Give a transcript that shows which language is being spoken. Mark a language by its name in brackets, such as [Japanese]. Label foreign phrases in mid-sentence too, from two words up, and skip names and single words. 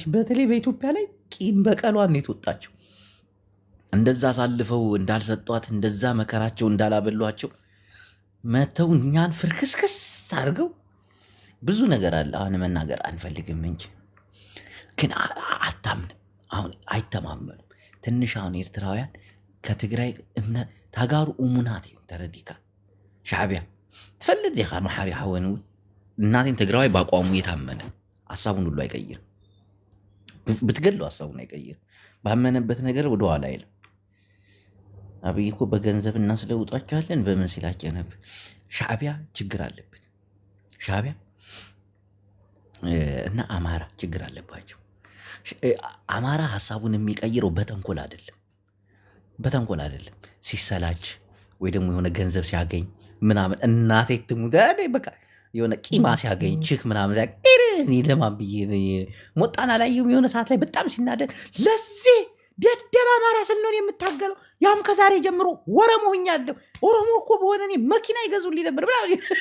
[Amharic] በተለይ በኢትዮጵያ ላይ ቂም በቀሏን ነው የተወጣቸው። እንደዛ አሳልፈው እንዳልሰጧት እንደዛ መከራቸው እንዳላበሏቸው መተው እኛን ፍርክስክስ አድርገው ብዙ ነገር አለ። አሁን መናገር አንፈልግም እንጂ ግን አታምንም። አሁን አይተማመኑም። ትንሽ አሁን ኤርትራውያን ከትግራይ እምነት [Tigrinya] ታጋሩ እሙናት እዮም ተረዲካ ሻዕቢያ ትፈልጥ ዲኻ መሓሪ ሓወን [Amharic] እናቴን ትግራዋይ በአቋሙ የታመነ ሀሳቡን ሁሉ አይቀይርም። ብትገለው ሀሳቡን አይቀይርም። ባመነበት ነገር ወደኋላ አይልም። አብይ እኮ በገንዘብ እናስለውጧቸዋለን በምን ሲላቸው ነበር። ሻዕቢያ ችግር አለበት። ሻዕቢያ እና አማራ ችግር አለባቸው። አማራ ሀሳቡን የሚቀይረው በተንኮል አይደለም፣ በተንኮል አይደለም። ሲሰላች ወይ ደግሞ የሆነ ገንዘብ ሲያገኝ ምናምን እናቴ ትሙት በቃ የሆነ ቂማ ሲያገኝ ችክ ምናምን ለማን ብዬ ሞጣና ላይ የሆነ ሰዓት ላይ በጣም ሲናደድ ለዚህ ደደብ አማራ ስንሆን የምታገለው ያም ከዛሬ ጀምሮ ኦሮሞ ሆኛለሁ። ኦሮሞ እኮ በሆነ እኔ መኪና ይገዙልኝ ነበር ምናምን